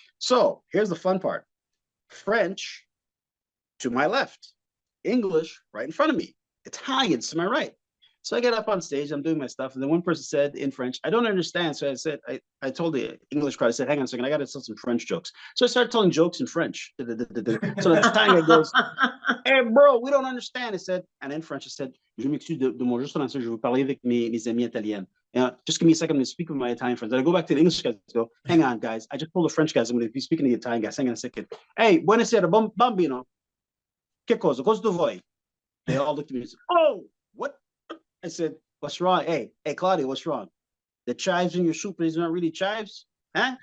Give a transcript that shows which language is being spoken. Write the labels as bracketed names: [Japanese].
[English] So here's the fun part. French to my left, English right in front of me, Italians to my right. So I get up on stage, I'm doing my stuff, and then one person said in French, I don't understand. So I said, I told the English crowd, I said, hang on a second, I got to tell some French jokes. So I started telling jokes in French. So the Italian guy goes, hey, bro, we don't understand. I said, and in French, I said, [French] je m'excuse de mon juste français, je veux parler avec mes amis italiens. [English] Just give me a second to speak with my Italian friends. And I go back to the English guys and go, hang on, guys. I just told the French guys I'm going to be speaking to the Italian guys. Hang on a second. Hey, [Italian] buonasera, bambino. Che cosa? Cosa tu vuoi? [English] They all looked at me and said, oh, what? I said, what's wrong? Hey, Claudia, what's wrong? The chives in your soup is not really chives? Huh?